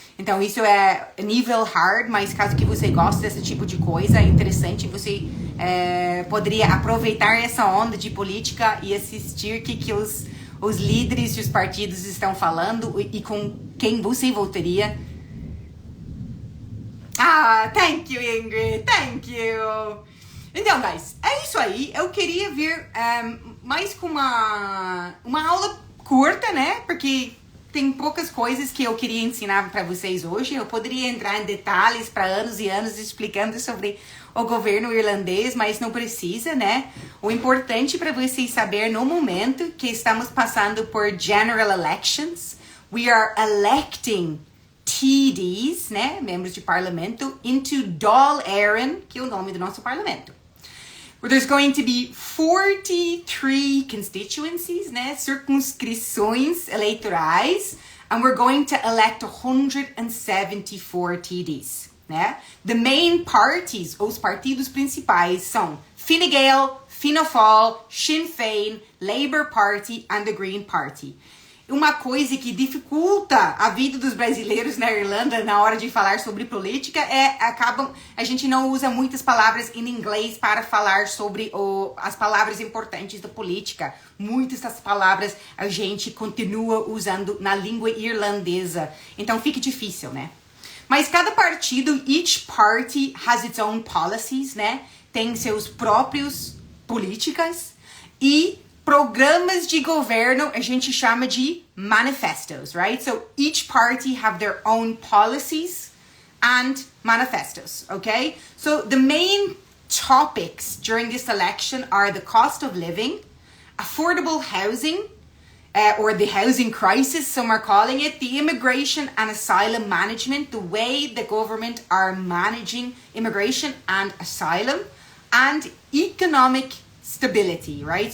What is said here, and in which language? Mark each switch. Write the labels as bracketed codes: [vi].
[pt] Então isso é nível hard, mas caso que você goste desse tipo de coisa, é interessante, você poderia aproveitar essa onda de política e assistir o que os líderes dos partidos estão falando e com quem você votaria. [en] Ah, thank you, Ingrid, thank you. [pt] Então, guys, é isso aí. Eu queria vir mais com uma aula curta, né? Porque tem poucas coisas que eu queria ensinar para vocês hoje. Eu poderia entrar em detalhes para anos e anos explicando sobre o governo irlandês, mas não precisa, né? O importante para vocês saber no momento que estamos passando por general elections, [en] we are electing TDs, [pt] né? Membros de parlamento, into Dáil Éireann, que é o nome do nosso parlamento. [en] There's going to be 43 constituencies, né? [pt] Circunscrições eleitorais, [en] and we're going to elect 174 TDs, né? The main parties, [pt] os partidos principais são Fine Gael, Fianna Fáil, Sinn Féin, Labour Party and the Green Party. Uma coisa que dificulta a vida dos brasileiros na Irlanda na hora de falar sobre política a gente não usa muitas palavras em inglês para falar sobre as palavras importantes da política. Muitas das palavras a gente continua usando na língua irlandesa. Então fica difícil, né? Mas cada partido, [en] each party has its own policies, né? [pt] Tem seus próprios políticas e programas de governo a gente chama de manifestos, right? [en] So each party have their own policies and manifestos, okay? So the main topics during this election are the cost of living, affordable housing, or the housing crisis, some are calling it, the immigration and asylum management, the way the government are managing immigration and asylum, and economic stability, right?